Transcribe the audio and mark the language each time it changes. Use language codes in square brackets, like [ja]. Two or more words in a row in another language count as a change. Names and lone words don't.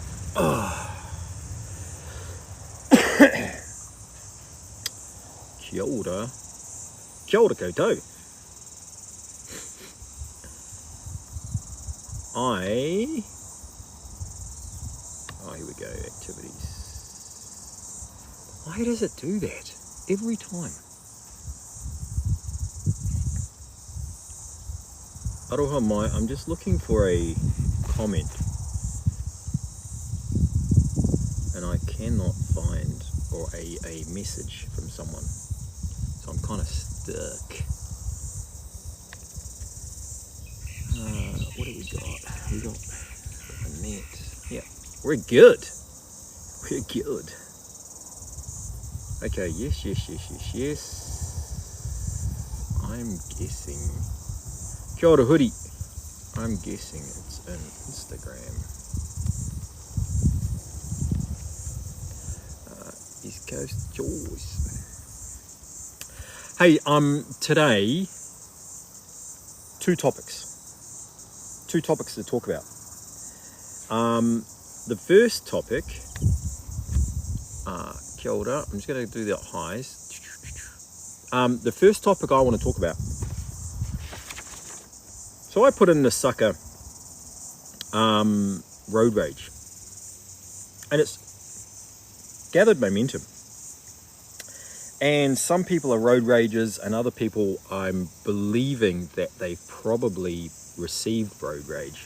[mi] Kia ora. Kia ora koutou. [en] Oh, here we go, activities. Why does it do that every time? [mi] Aroha mai, [en] I'm just looking for a comment. And I cannot find, or a message from someone. So I'm kind of stuck. What do we got? We got a net. Yeah, we're good. We're good. Okay, yes. I'm guessing. [mi] Kia ora hoodie. [en] I'm guessing it's in Instagram. East Coast Jaws. Hey, today, two topics to talk about. The first topic, [mi] kia ora, [en] I'm just going to do the highs. The first topic I want to talk about. So I put in the sucker, road rage, and it's gathered momentum. And some people are road ragers, and other people, I'm believing that they've probably received road rage.